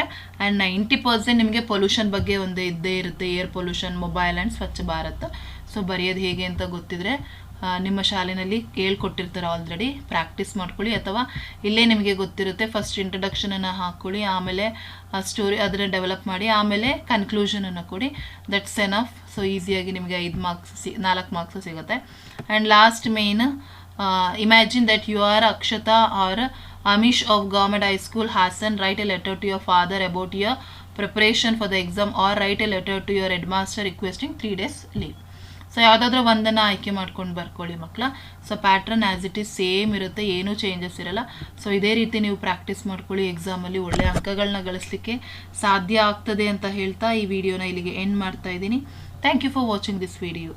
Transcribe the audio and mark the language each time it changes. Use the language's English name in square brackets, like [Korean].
[Kannada] And 90% ನಿಮಗೆ pollution ಬಗ್ಗೆ ಒಂದು ಇದ್ದೇ ಇರುತ್ತೆ. Air pollution, mobile and Swachh Bharat. So ಬರೆಯೋದು ಹೇಗೆ ಅಂತ ಗೊತ್ತಿದ್ರೆ ನಿಮ್ಮ ಶಾಲೆಯಲ್ಲಿ ಹೇಳ್ಕೊಟ್ಟಿರ್ತಾರೆ ಆಲ್ರೆಡಿ, ಪ್ರಾಕ್ಟೀಸ್ ಮಾಡ್ಕೊಳ್ಳಿ. ಅಥವಾ ಇಲ್ಲೇ ನಿಮಗೆ ಗೊತ್ತಿರುತ್ತೆ, ಫಸ್ಟ್ ಇಂಟ್ರಡಕ್ಷನನ್ನು ಹಾಕ್ಕೊಳ್ಳಿ, ಆಮೇಲೆ ಸ್ಟೋರಿ ಅದನ್ನು ಡೆವಲಪ್ ಮಾಡಿ, ಆಮೇಲೆ ಕನ್ಕ್ಲೂಷನನ್ನು ಕೊಡಿ. [English] That's enough. [Kannada] ಸೊ ಈಸಿಯಾಗಿ ನಿಮಗೆ 4 ಮಾರ್ಕ್ಸ್ ಸಿಗುತ್ತೆ. [English] And last main, imagine that you are Akshata or Amish of Government High School, Hassan. Write a letter to your father about your preparation for the exam, or write a letter to your headmaster requesting 3 days leave. [Kannada] So ಯಾವುದಾದ್ರೂ ಒಂದನ್ನು ಆಯ್ಕೆ ಮಾಡ್ಕೊಂಡು ಬರ್ಕೊಳ್ಳಿ ಮಕ್ಕಳ. So pattern [English] as it is [Kannada] same ಇರುತ್ತೆ, ಏನೂ changes ಇರಲ್ಲ. So ಇದೇ ರೀತಿ ನೀವು ಪ್ರಾಕ್ಟೀಸ್ ಮಾಡ್ಕೊಳ್ಳಿ, ಎಕ್ಸಾಮಲ್ಲಿ ಒಳ್ಳೆಯ ಅಂಕಗಳನ್ನ ಗಳಿಸಲಿಕ್ಕೆ ಸಾಧ್ಯ ಆಗ್ತದೆ ಅಂತ ಹೇಳ್ತಾ ಈ ವಿಡಿಯೋನ ಇಲ್ಲಿಗೆ ಎಂಡ್ ಮಾಡ್ತಾ ಇದ್ದೀನಿ. [English] Thank you for watching this video.